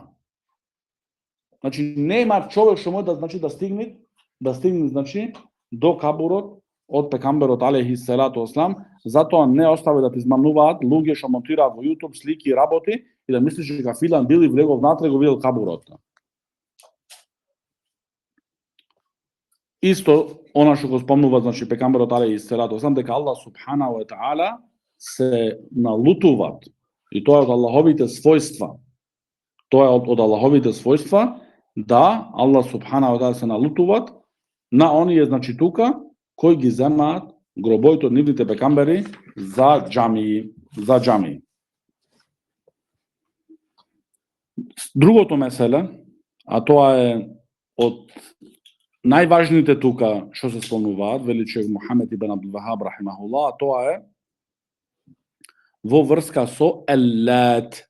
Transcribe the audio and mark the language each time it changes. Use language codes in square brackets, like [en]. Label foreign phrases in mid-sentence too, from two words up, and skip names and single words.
[mk] Значи, нема човек што може да стигне, значи, до кабурот од пекамберот [ar] عليه الصلاة والسلام, [mk] затоа не остави да ти измамнуваат луѓе што монтираат во YouTube слики и работи и да мислиш дека филан бил и влегол внатре и го видел кабурот. Исто, она што го спомнува, значи, пекамберот [ar] عليه الصلاة والسلام, [mk] дека Аллах [ar] سبحانه وتعالى [mk] се налутуваат. И тоа е од Аллаховите својства. Тоа е од Аллаховите својства, да Аллах [ar] سبحانه وتعالى [mk] се налутуваат на оние, значи, тука, кои ги земаат гробоите од нивните пекамбери за џамии. Другото меселе, а тоа е од најважните тука што се спомнуваат, вели Шейх Мухамед ибн Абдул Вахаб рахимахуллах, тоа е во врска со Еллат.